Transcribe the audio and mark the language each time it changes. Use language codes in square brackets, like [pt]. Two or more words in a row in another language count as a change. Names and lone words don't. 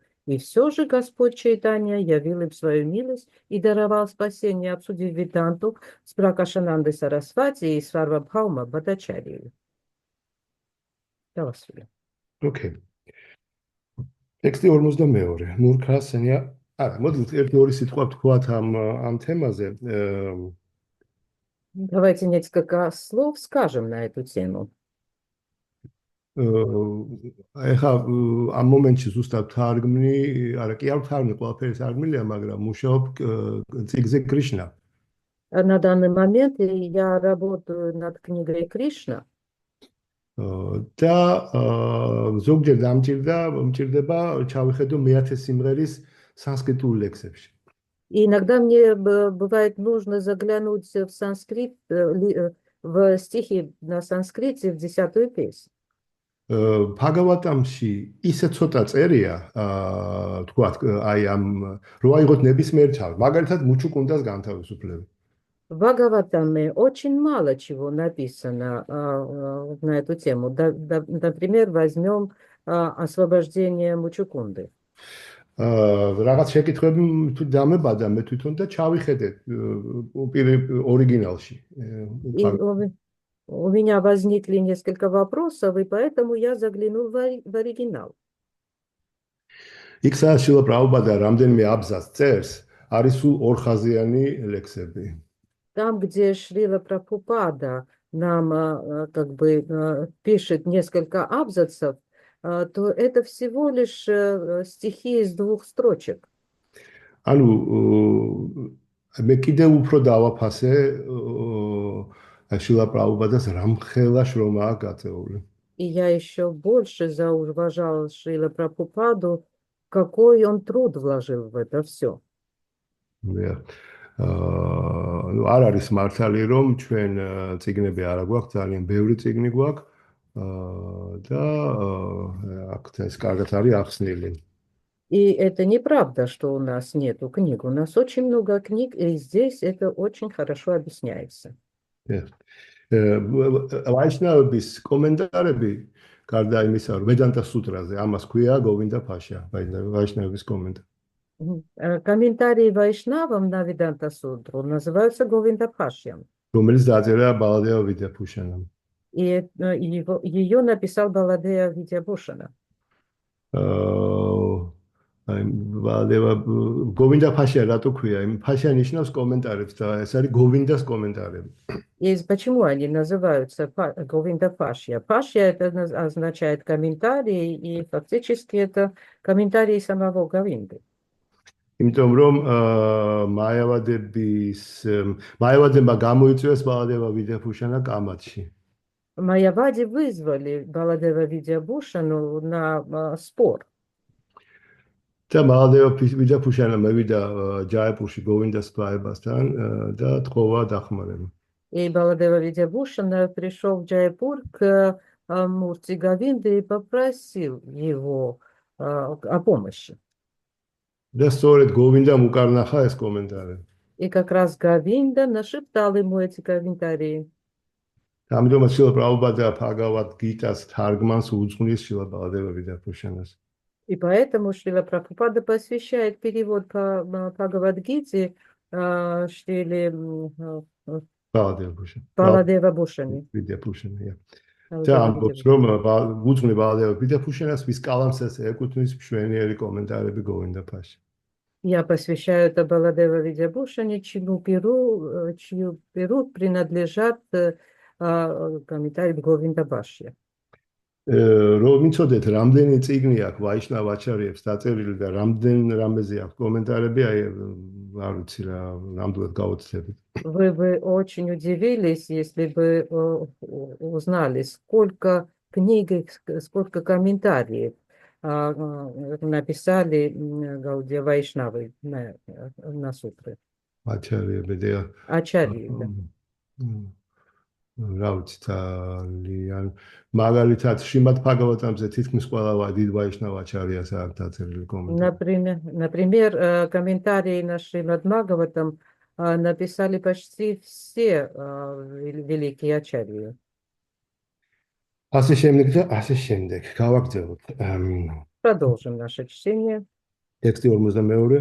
[ru] И все же Господь Чайтанья явил им свою милость и даровал спасение, обсудив Веданту с Пракашанандой Сарасвати и Сварвабхаума Бхаттачарьей. Окей. Тексти 42. Муркасанья. [ka] Модуль ერთი-ორი სიტყვა ვთქვათ ამ თემაზე. [ru] Давайте несколько слов скажем на эту тему. [ka] ეხა ამ მომენტში ზუსტად თარგმნი, არა კი არ თარგმნი, ყველაფერი თარგმნილია, მაგრამ მუშაობ წიგნზე Кришна. [ru] На данный момент я работаю над книгой Кришна. [ka] და ზოგჯერ მჭირდება ჩავიხედო მე-10 სიმღერის санскритულ ლექსებში. [ru] И иногда мне бывает нужно заглянуть в санскрит, в стихи на санскрите, в 10-ю песню. [ka] Bhagavatamში ისე ცოტა წერია, თქვათ, აი ამ რო აიღოთ ნებისმიერ ჩავს, მაგალითად მუჩუკუნდას განთავისუფლება. [ru] В Бхагаватаме очень мало чего написано на эту тему. Например, возьмем освобождение Мучукунды. [ka] Რაღაც შეკითხვები დამებადა მე თვითონ და ჩავიხედე ორიგინალში. [ru] У меня возникли несколько вопросов, и поэтому я заглянул в оригинал. [ka] იქ სადაც შილა პრაბჰუპადა რამდენიმე აბზაცს წერს, არის სულ ორხაზიანი ლექსები. [ru] Там, где Шрила Прабхупада нам как бы пишет несколько абзацев, то это всего лишь стихи из 2 строчек. [ka] ანუ მე კიდე უფრო დავაფასე შილა პრაბჰუპადას რამხელა შრომაა გაწეული. [ru] И я еще больше зауважала Шрила Прабхупаду, какой он труд вложил в это все. Ну, [ka] არ არის მართალი, რომ ჩვენ წიგნები არა გვაქვს, ძალიან ბევრი წიგნი გვაქვს და აქ ეს კარგად არის ახსნილი. [ru] И это неправда, что у нас нету книг. У нас очень много книг, и здесь это очень хорошо объясняется. [ka] ვაიშნავების კომენტარები, გარდა იმისა, რომ ვედანტა სუტრაზე, ამას ქვია გოვინდა ფაშა, ვაიშნავების კომენტარი. [ru] Комментарии Вайшнавам на Веданта Сутру называются Говиндапашьям. [ka] რომელიც დაწერა ბალადევა ვიდეფუშანამ. [ru] И ее написал Баладея Витябушина. [ka] აი ბალადევა გოვინდა ფაშია რატო ქვია? იმ ფაშა ნიშნავს კომენტარებს და ეს არის გოვინდას კომენტარები. [ru] И почему они называются Говиндапашья? Пашья это означает комментарии, и фактически это комментарии самого Говинды. [ka] იმიტომ რომ მაიავადებმა გამოიწვიეს ბალადევა ვიდეფუშანა კამათში. [ru] Майявади вызвали Баладева Видябушину на спор. [ka] და ბალადევა ვიდეფუშანა მევიდა ჯაიპურში გოვინდას კლაებასთან და თხოვა დახმარება. [ru] И Баладева Видябушина пришел в Джайпур к Мурти Говинды и попросил его о помощи. [ka] და სწორედ გოვინდამ უკარნახა ეს კომენტარები. [ru] И как раз Говинда нашептал ему эти комментарии. [ka] ამიტომაც შილა პრაბჰუპადა ბჰაგავად გიტას თარგმანს უძღვნის შილა ბალადევა ვიდეფუშანას. [ru] И поэтому Шрила Прабхупада посвящает перевод по Бхагавад-гите Шриле Баладева Бушани. [ka] ვიდეფუშანა. და ამბობს რომ უძღვნი ბალადევა ვიდეფუშანას ვის კალამს ეკუთვნის მშვენიერი კომენტარები გოვინდა ფაში. [ru] Я посвящаю это Баладева Видябушани, чью перу принадлежат комментарии Говинда Башья. [ka] რომ იცოდეთ რამდენი წიგნი აქვს ვაიშნავ აჩარიებს დაწერილი და რამეზე აქვს კომენტარები, აი არ ვიცი რა, ნამდვილად გავოცდებით. [ru] Вы бы очень удивились, если бы узнали, сколько книг, сколько комментариев написали Гаудия Вайшнавы на сутры. [ka] აჩარიები და [ru] Ачарьи, да. [ka] რა ვიცი ძალიან მაგალითად შრიმად ბჰაგავატამზე თითქმის ყველა დიდ ვაიშნავ აჩარიას აქვს დაწერილი კომენტარი. Например, комментарии на Шримад Бхагаватам написали почти все великие ачарьи. ასე შემდეგ და ასე შემდეგ. გავაგრძელოთ. [ru] Продолжим наше чтение. [ka] ტექსტი 42.